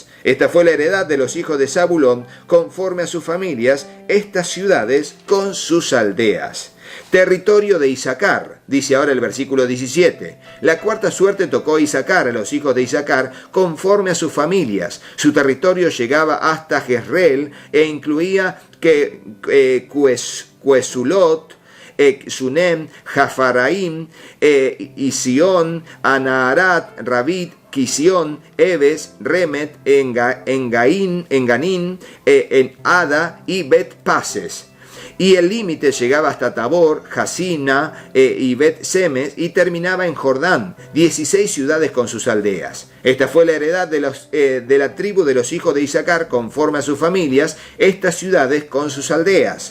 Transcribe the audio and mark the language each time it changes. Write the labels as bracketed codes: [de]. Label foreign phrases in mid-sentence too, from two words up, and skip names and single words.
[es] Esta fue la heredad de los hijos de Zabulón conforme a sus familias, estas ciudades con sus aldeas. Territorio de Isacar, dice ahora el versículo 17. La cuarta suerte tocó a Isacar, a los hijos de Isacar, conforme a sus familias. Su territorio llegaba hasta Jezreel e incluía Quesulot, Sunem, Jafaraim, Isión, Anaharat, Rabit, Quisión, Eves, Remet, Enganín, en Ada y Bet Pases. Y el límite llegaba hasta Tabor, Jasina y Bet Semes, y terminaba en Jordán, 16 ciudades con sus aldeas. Esta fue la heredad de la tribu de los hijos de Isacar conforme a sus familias, estas ciudades con sus aldeas.